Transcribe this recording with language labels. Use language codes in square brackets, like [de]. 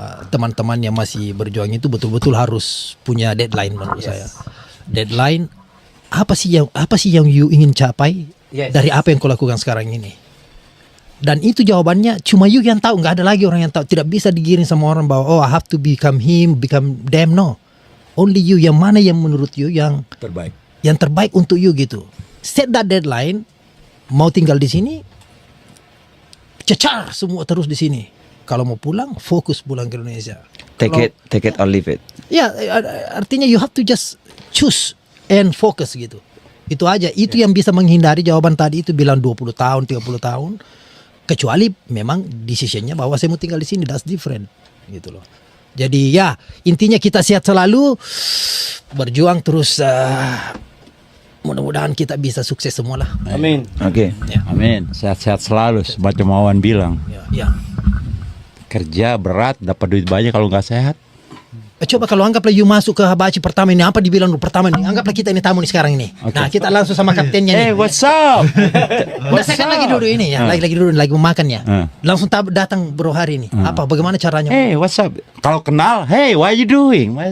[id] Teman-teman yang masih berjuang itu betul-betul harus punya deadline menurut saya. Deadline apa sih yang you ingin capai dari apa yang kau lakukan sekarang ini? Dan itu jawabannya cuma you yang tahu, nggak ada lagi orang yang tahu. Tidak bisa digiring sama orang bahwa [en] oh I have to become him, become them. No, only you. [id] Yang mana yang menurut you yang terbaik untuk you gitu. [en] Set that deadline. [id] Mau tinggal di sini, cecar semua terus di sini. Kalau mau pulang, fokus pulang ke Indonesia. [en] Take it or leave it. Ya, artinya you have to just choose and focus gitu. [id] Itu aja. Itu yang bisa menghindari jawaban tadi itu bilang 20 tahun, 30 tahun. Kecuali memang decisionnya bahwa saya mau tinggal di sini, [en] that's different. [id] Gitu loh. Jadi ya, intinya kita sehat selalu, berjuang terus. Mudah-mudahan kita bisa sukses semua lah. Amin. Oke. Amin. Sehat-sehat selalu. Semacam Wawan bilang. Ya. Kerja berat, dapat duit banyak kalau nggak sehat. Coba kalau anggaplah you masuk ke Habachi pertama ini, apa dibilang pertama ini? Anggaplah kita ini tamu nih sekarang ini. Nah, kita langsung sama kaptennya nih. [en] Hey, what's up? [id] Nah, saya kan lagi duduk ini ya, lagi duduk lagi memakan ya. Langsung datang Bro Hari ini. Apa bagaimana caranya? [en] Hey, what's up? [id] Kalau kenal, [en] hey, what you doing?